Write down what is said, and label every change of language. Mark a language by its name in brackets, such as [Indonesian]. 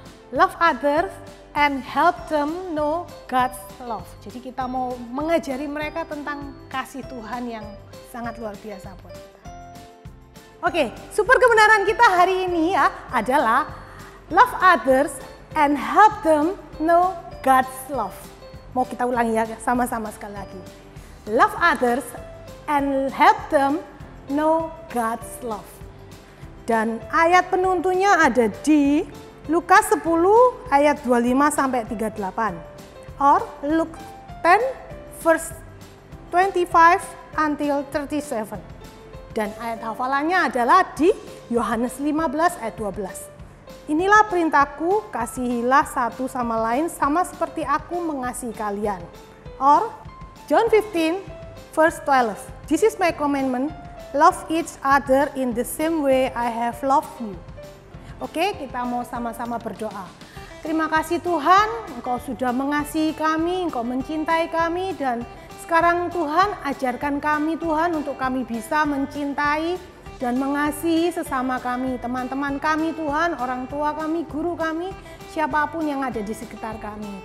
[English] Love others and help them know God's love. [Indonesian] Jadi kita mau mengajari mereka tentang kasih Tuhan yang sangat luar biasa buat kita. Oke, super kebenaran kita hari ini ya adalah [English] love others and help them know God's love. [Indonesian] Mau kita ulangi ya sama-sama sekali lagi. [English] Love others and help them know God's love. [Indonesian] Dan ayat penuntunnya ada di Lukas 10 ayat 25 sampai 38 [English] or Luke 10 verse 25 until 37. [Indonesian] Dan ayat hafalannya adalah di Yohanes 15 ayat 12. Inilah perintahku, kasihilah satu sama lain sama seperti aku mengasihi kalian. [English] Or John 15 verse 12. This is my commandment, love each other in the same way I have loved you. [Indonesian] Oke, kita mau sama-sama berdoa. Terima kasih Tuhan, Engkau sudah mengasihi kami, Engkau mencintai kami, dan sekarang Tuhan ajarkan kami Tuhan untuk kami bisa mencintai dan mengasihi sesama kami, teman-teman kami Tuhan, orang tua kami, guru kami, siapapun yang ada di sekitar kami.